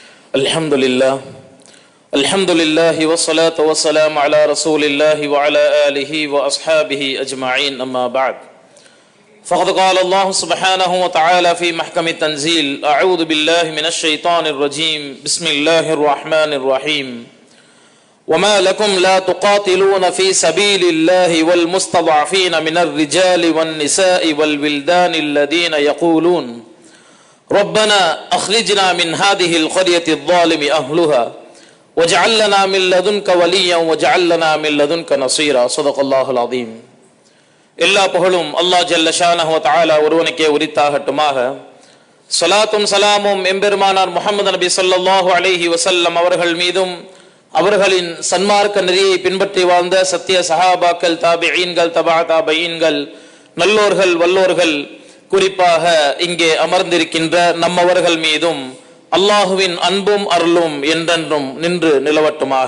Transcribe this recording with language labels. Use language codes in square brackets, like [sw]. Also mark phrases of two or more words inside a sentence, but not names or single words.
[ar] الحمد لله والصلاة والسلام على رسول الله وعلى آله وأصحابه أجمعين أما بعد فقد قال الله سبحانه وتعالى في محكم التنزيل أعوذ بالله من الشيطان الرجيم بسم الله الرحمن الرحيم وما لكم لا تقاتلون في سبيل الله والمستضعفين من الرجال والنساء والولدان الذين يقولون ربنا أخرجنا من هذه القرية الظالم أهلها وجعل لنا من لدنك وليا وجعل لنا من لدنك نصيرا صدق الله العظيم. [ta] எல்லா புகழும் அல்லாஹ் [ar] جل شأنه وتعالى [ta] ஒருவனுக்கே உரித்தாகட்டுமாக. ஸலாத்தும் ஸலாமும் எம்பெருமானார் முஹம்மது நபி [ar] صلى الله عليه وسلم [ta] அவர்கள் மீதும் அவர்களின் சன்மார்க்க நெறியை பின்பற்றி வாழ்ந்த சத்திய சஹாபாக்கள், தாபிஈன்கள், தபா தாபிஈன்கள், நல்லோர்கள், வல்லோர்கள், குறிப்பாக இங்கே அமர்ந்திருக்கின்ற நம்மவர்கள் மீதும் அல்லாஹுவின் அன்பும் அருளும் என்றென்றும் நின்று நிலவட்டுமாக.